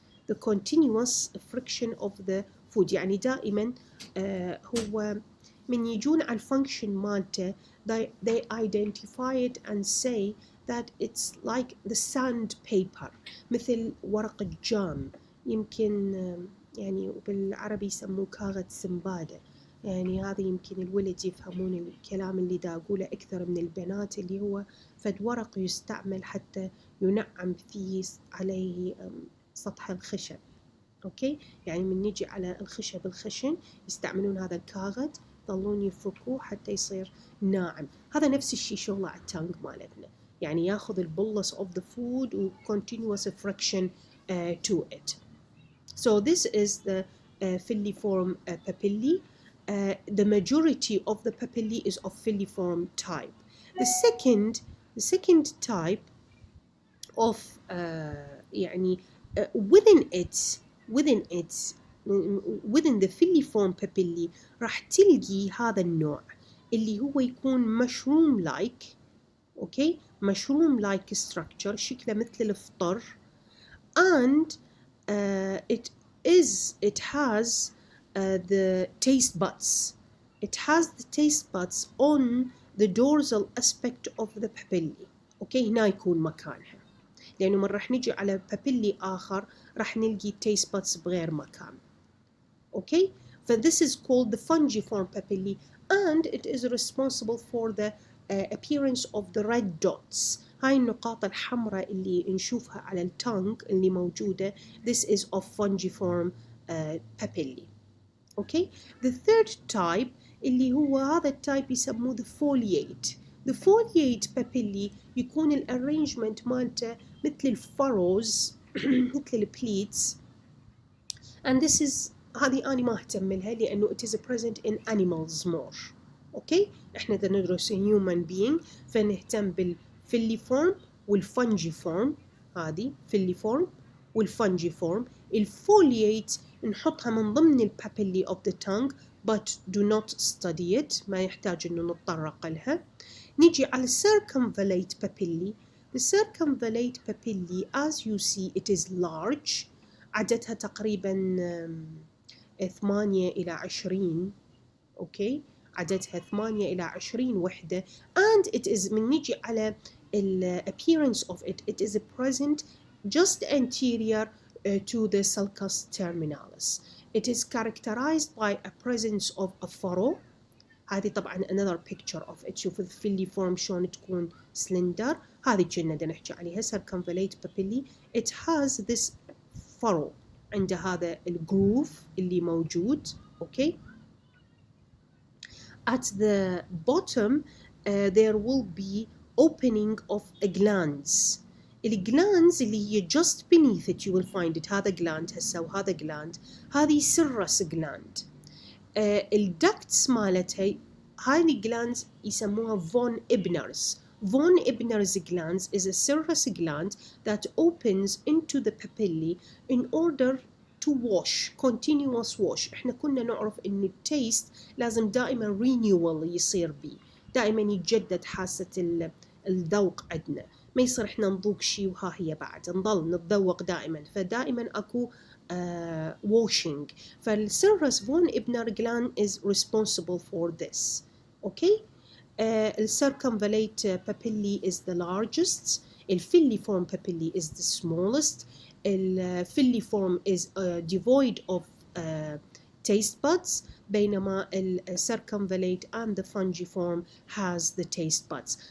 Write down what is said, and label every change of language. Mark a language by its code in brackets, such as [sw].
[en] The continuous friction of the food. [ar] يعني دائما هو من يجون على الفانكشن مالته [en] they identify it and say that it's like the sandpaper [ar] مثل ورق الجام، يمكن يعني بالعربي يسموه كاغد سمبادة. يعني هذا يمكن الولد يفهمون الكلام اللي دا أقوله أكثر من البنات، اللي هو فد ورق يستعمل حتى ينعم فيه عليه سطح الخشب. أوكي، يعني من نجي على الخشب الخشن يستعملون هذا الكاغد، يظلون يفكوه حتى يصير ناعم. هذا نفس الشيء شغله على التانج مالتنا، يعني ياخذ البولس [en] of the food [ar] و [en] continuous friction to it. So this is the filiform papillae. The majority of the papillae is of filiform type. The second type of يعني within the filiform papillae [ar] راح تلقي هذا النوع اللي هو يكون [en] mushroom like. okay, mushroom like structure، [ar] شكله مثل الفطر، [en] and it has the taste buds. It has the taste buds on the dorsal aspect of the papillae. [ar] اوكي، هنا يكون مكانها، لأنه من راح نجي على papillae آخر راح نلقي taste buds بغير مكان. [en] Okay, this is called the fungiform papillae, and it is responsible for the appearance of the red dots. [ar] هاي النقاط الحمراء اللي نشوفها على التانج اللي موجودة، [en] this is of fungiform papillae. okay. The third type [ar] اللي هو هذا التايب يسموه the foliate. [en] The foliate papillae [ar] يكون الارينجمنت مالته مثل الفروز مثل البليتس، [en] and this is [ar] هذه أنا ما أهتم لها لأنه [en] it is present in animals more. [ar] أوكي، إحنا دا ندرس human being فنهتم بالفيليفورم والفنجيفورم. هذه فيليفورم والفنجيفورم. الفوليات نحطها من ضمن البابيلي [en] of the tongue but do not study it، [ar] ما يحتاج إنه نتطرق لها. نيجي على [en] circumvallate papillae. The circumvallate papillae as you see it is large، [ar] عددها تقريبا 8 إلى 20. أوكي، عددها 8 إلى 20 وحدة. [en] and it is [ar] من نيجي على [en] appearance of it, it is present just anterior to the sulcus terminalis. It is characterized by a presence of a furrow. [ar] هذه طبعا [en] another picture of it. [ar] شوف الفيليفورم شلون تكون slender، هذه كنا دا نحكي عليها circumvallate papillae. [en] It has this furrow [ar] عند هذا الجروف اللي موجود. [en] Okay, at the bottom there will be opening of a glands. [ar] الجلاندز اللي هي [en] just beneath it you will find it. هذا gland هسه وهذا gland، هذه serous gland. [ar] الducts مالتها هاي الجلاندز يسموها von Ebner's. [en] Von Ebner's glands is a serous gland that opens into the papillae in order to wash, continuous wash. [ar] احنا كنا نعرف انه التيست لازم دائما [en] renewal [ar] يصير بيه، دائما يتجدد حاسة الذوق عندنا، ما يصير احنا نذوق شيء وها هي بعد نضل نتذوق دائما، فدائما اكو washing. [en] فالسيرس von Ebner gland is responsible for this. okay. الcircumvallate papillae is the largest. الفيليفورم papillae is the smallest. الفيليفورم is devoid of taste buds، بينما circumvallate and the fungiform has the taste buds.